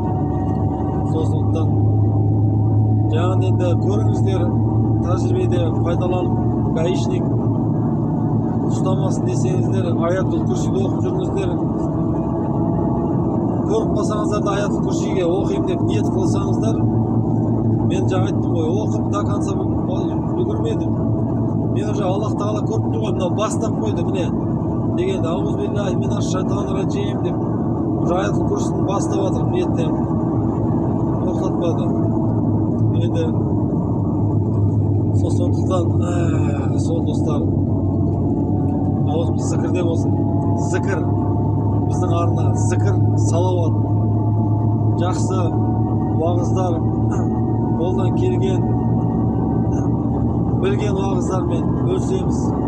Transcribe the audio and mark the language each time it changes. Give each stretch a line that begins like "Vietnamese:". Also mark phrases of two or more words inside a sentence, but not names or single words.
Kazakh: Сондықтан жаңағы енді көріңіздер, тәжірибеде пайдаланып, гаишник ұстамасын десеңіздер, Ayatul Kursini оқып жүріңіздер. Көріп қалсаңыздар да Ayatul Kursiniге оқимын деп ниет қылсаңыздар, мен жаңа айттым ғой, оқып
Russian: до конца
Kazakh: үлгермедім. Мен уже Аллах Тағала көріп тұр ғой, мынау бастап қойды, міне дегенде
Arabic: أعوذ بالله من الشيطان الرجيم
Kazakh: деп Ayatul Kursini бастап жатыр, ниеттен тоқтатпады. Енді сондықтан сол достар, аузымыз зікірде болсын. Зікір, біздің арна, зікір, салауат, жақсы уағыздар, қолдан келген, білген уағыздармен бөлсеміз.